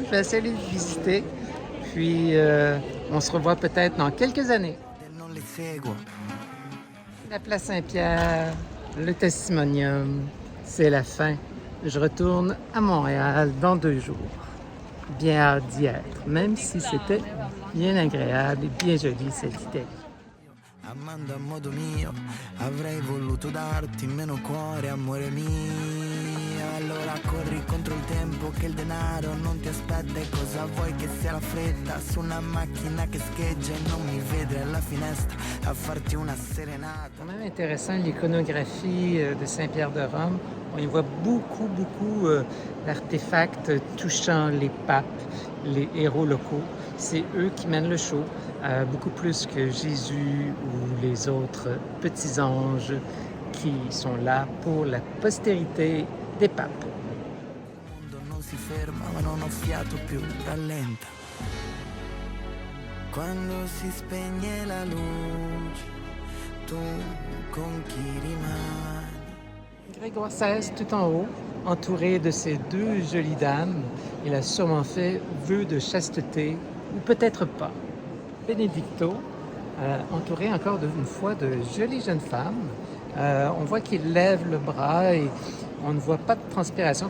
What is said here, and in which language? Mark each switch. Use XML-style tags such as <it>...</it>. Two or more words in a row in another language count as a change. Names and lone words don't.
<fr>Je vais essayer de le visiter. Puis, on se revoit peut-être dans quelques années. La place Saint-Pierre, le testimonium, c'est la fin. Je retourne à Montréal dans 2 jours. Bien hâte d'y être, même si c'était bien agréable et bien joli cette Italie.</fr> <it>Amando a modo mio, avrei voluto darti meno cuore, amore mio. Allora corri contro il tempo che il denaro non ti aspetta. E cosa vuoi che sia la fretta su una macchina che scheggia e non mi vede alla finestra a farti una serenata.</it> <fr>C'est quand même intéressant l'iconographie de Saint-Pierre-de-Rome. On y voit beaucoup d'artefacts touchant les papes, les héros locaux. C'est eux qui mènent le show, beaucoup plus que Jésus ou les autres petits anges qui sont là pour la postérité des papes.</fr> <it>Il mondo non si ferma, ma non ho fiato più, rallenta. Quando si spegne la luce, tu con chi rimani?</it> <fr>Grégoire XVI, tout en haut, entouré de ces 2 jolies dames, il a sûrement fait vœu de chasteté, ou peut-être pas. Benedicto, entouré encore une fois de jolies jeunes femmes. On voit qu'il lève le bras et on ne voit pas de transpiration.</fr>